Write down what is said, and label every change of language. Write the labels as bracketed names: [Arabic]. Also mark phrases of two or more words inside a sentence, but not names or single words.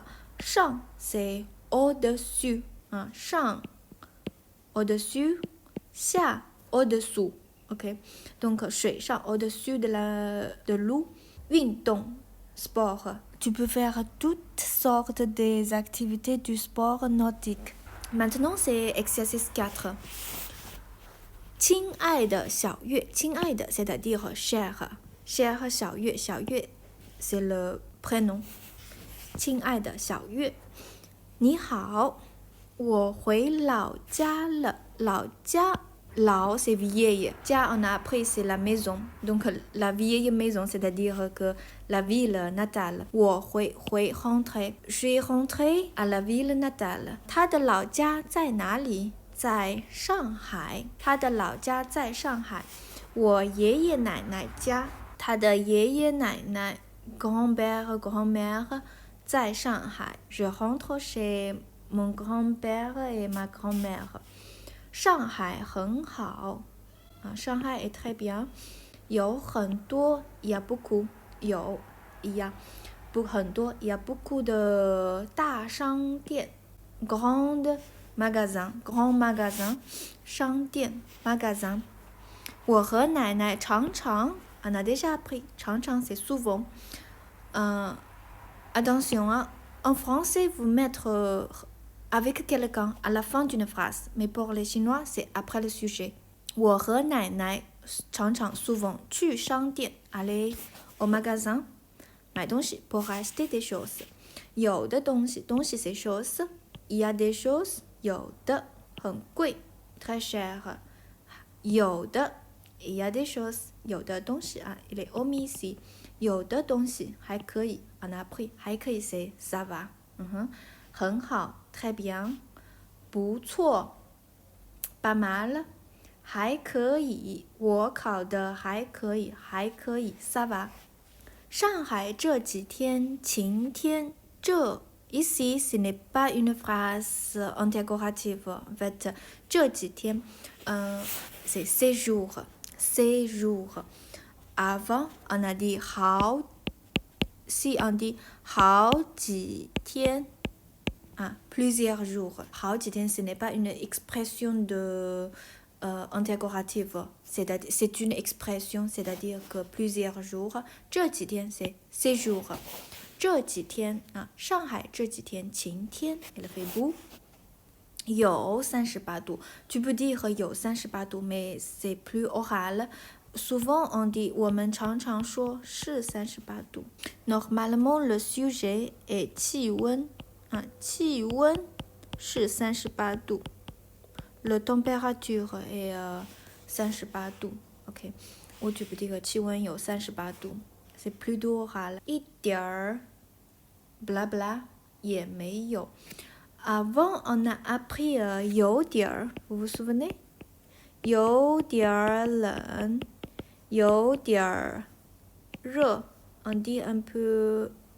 [French] 上 c'est au-dessus, 上 au-dessus, 下 au-dessous. Ok, donc 水上 au-dessus de l'eau. 运动 sport. Tu peux faire toutes sortes des activités du sport nautique. Maintenant c'est exercice 4. [Chinese] 亲爱的小月，亲爱的 [French] c'est-à-dire cher [Chinese] 小月，小月 [French] c'est le prénom. [Chinese] 亲爱的小月，你好，我回老家了，老家 Lao, [French] c'est vieille. Jia, on a appris, c'est la maison. Donc, la vieille maison, c'est-à-dire que la ville natale. [Chinese] 我会 rentrer. [French] Je suis rentré à la ville natale. [Chinese] 他的老家在哪里？在上海。他的老家在上海。我爷爷奶奶家。他的爷爷奶奶 [French] grand-père, grand-mère [Chinese] 在上海。 [French] Je rentre chez mon grand-père et ma grand-mère. [Chinese] 上海很好啊，上海 [French] est très bien， [Chinese] 有很多 [French] il y a beaucoup 有 il y a [Chinese] 很多 [French] il y a beaucoup [Chinese] 的大商店 [French] grand magasin grand magasin 商店 magasin。 [Chinese] 我和奶奶常常 [French] on a déjà appris 常常 c'est souvent attention hein, en français vous mettre avec quelqu'un à la fin d'une phrase, mais pour les Chinois, c'est après le sujet. [Chinese] 我和奶奶常常 [French] souvent [Chinese] 去商店 [French] aller au magasin [Chinese] 买东西 [French] pour acheter des choses. [Chinese] 有的东西 [French] c'est choses. Il y a des choses [Chinese] 有的很贵 [French] très cher. 有的 il y a des choses [Chinese] 有的东西 [French] il est omis ici. [Chinese] 有的东西还可以 [French] on a appris [Chinese] 还可以 [French] c'est ça va. [Chinese] 很好 [French] très bien [Chinese] 不错 [French] pas mal [Chinese] 还可以我考的还可以 [French] ça va [Chinese] 上海这几天晴天这 [French] ici ce n'est pas une phrase interrogative en fait [Chinese] 这几天 [French] c'est ces jours avant on a dit 好 si on dit [Chinese] 好几天 [French] plusieurs jours. [Chinese] 好几天 [French] ce n'est pas une expression de interrogative. C'est une expression, c'est-à-dire que plusieurs jours. [Chinese] 这几天 [French] c'est ces jours. [Chinese] 这几天上海这几天晴天 [French] il fait beau. [Chinese] 有38度 [French] Tu peux dire [Chinese] 有38度 [French] mais c'est plus oral. Souvent on dit [Chinese] 我们常常说是38度 [French] Normalement le sujet est 气温 [Chinese] 气温是38度 [French] Le température est 38 度 OK [Chinese] 我举不这个气温有38度 [French] C'est plus oral 一点儿 bla bla [Chinese] 也没有 [French] Avant on a appris 有点儿 Vous vous souvenez [Chinese] 有点儿冷有点儿热 [French] On dit un peu